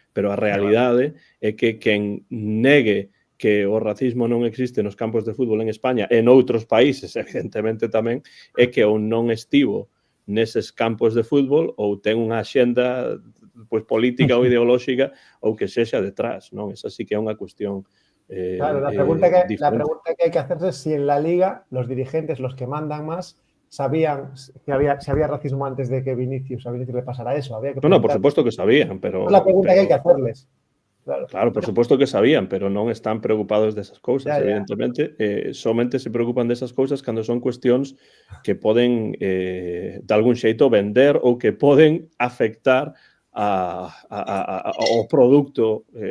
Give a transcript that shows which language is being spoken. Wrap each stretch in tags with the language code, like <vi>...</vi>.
<gl>Pero a realidade é que quen negue que o racismo non existe nos campos de fútbol en España e noutros países, evidentemente tamén, é que ou non estivo neses campos de fútbol ou ten unha axenda pois política ou ideolóxica ou que sexa detrás, non? Esa sí que é unha cuestión</gl> <es>claro, la pregunta que hay que hacerse es si en la Liga los dirigentes, los que mandan más, sabían que había racismo antes de que a Vinicius le pasara eso. Había que no, por supuesto que sabían, pero... Es la pregunta que hay que hacerles. claro.</es> <gl>Claro, por suposto que sabían, pero non están preocupados desas cousas,</gl> <es>Ya, ya.</es> <gl>evidentemente. Somente se preocupan desas cousas cando son cuestións que poden, de algún xeito, vender ou que poden afectar ao produto</gl>